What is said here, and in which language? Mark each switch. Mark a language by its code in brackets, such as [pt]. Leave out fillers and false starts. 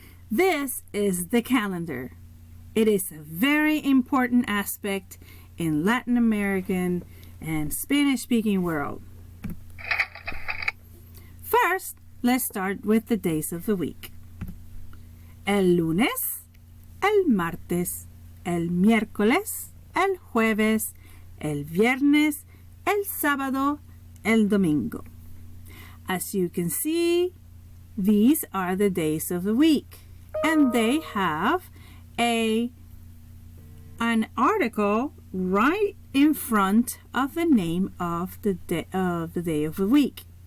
[en] This is the calendar. It is a very important aspect in Latin American and Spanish-speaking world. First, let's start with the days of the week. [es] El lunes, el martes, el miércoles, el jueves, el viernes, el sábado, el domingo. [en] As you can see, these are the days of the week, and they have an article right in front of the name of the day of the week.